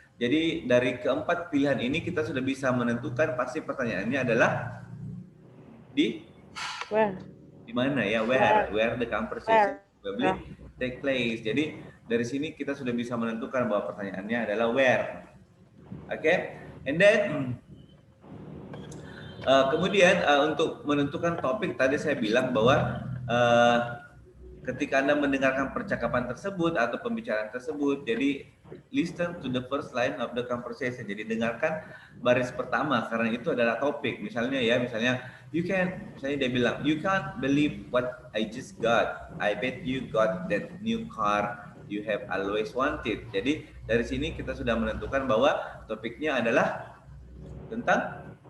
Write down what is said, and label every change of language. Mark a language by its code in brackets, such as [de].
[id] Jadi dari keempat pilihan ini kita sudah bisa menentukan pasti pertanyaannya adalah di [en] Where? [id] Di mana ya? [en] Where the conversation probably take place. [id] Jadi dari sini kita sudah bisa menentukan bahwa pertanyaannya adalah where. Okay? And then kemudian untuk menentukan topik, tadi saya bilang bahwa ketika Anda mendengarkan percakapan tersebut atau pembicaraan tersebut, jadi [en] listen to the first line of the conversation. [id] Jadi dengarkan baris pertama karena itu adalah topik. Misalnya misalnya dia bilang, [en] you can't believe what I just got. I bet you got that new car you have always wanted. [id] Jadi dari sini kita sudah menentukan bahwa topiknya adalah tentang